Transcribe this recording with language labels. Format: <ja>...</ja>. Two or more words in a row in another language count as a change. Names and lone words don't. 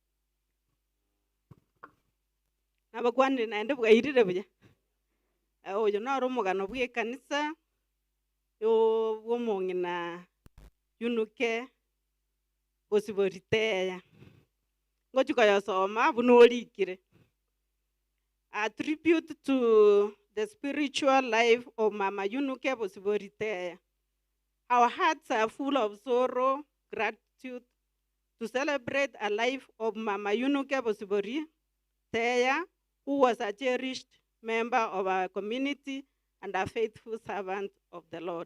<guz>abakwanire naende bwairire buya oyo noro omogano bw'ekanisa bw'omong'ina yunuke bosiboriteya ngochikoyosoma buna orikire</guz> <en>a tribute to the spiritual life of Mama Yunuke Bosiboriteya. Our hearts are full of sorrow, gratitude, to celebrate a life of Mama Yunuke Bosibori Teya, who was a cherished member of our community and a faithful servant of the Lord.</en>